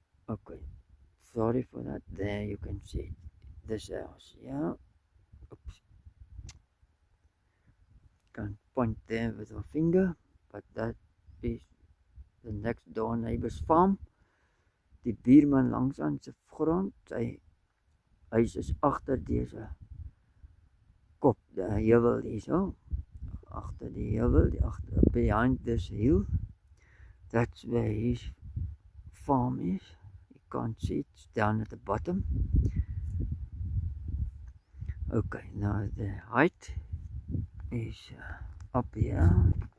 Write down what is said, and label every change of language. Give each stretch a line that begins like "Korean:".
English: Okay, sorry for that. There you can see this house. Yeah. Oops. Can't point there with our finger, but that is the next door neighbor's farm.
Afrikaans: Die buurman langs aan sy grond, sy huis is agter deze kop, die heuwel hierso.
English: After the hill, behind this hill, that's where his farm is. You can't see it, it's down at the bottom. Okay, now the height is up here.